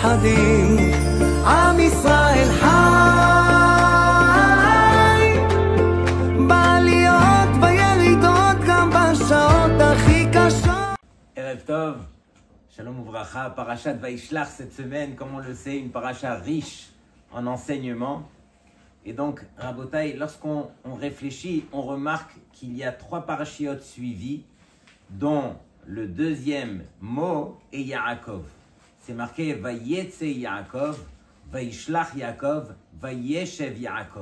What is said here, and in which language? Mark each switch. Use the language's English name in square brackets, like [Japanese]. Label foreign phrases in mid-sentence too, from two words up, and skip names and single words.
[Hebrew] חיים, עם ישראל חי, בעליות וירידות גם בשעות הכי קשות. ערב טוב, שלום וברכה, פרשת וישלח [French] cette semaine, comme on le sait, une paracha riche en enseignements. Et donc, Rabotai, lorsqu'on réfléchit, on remarque qu'il y a 3 parachiotes suivis, dont le deuxième mot est Yaakov. C'est marqué [Hebrew] ויצא יעקב, וישלח יעקב, וישב יעקב.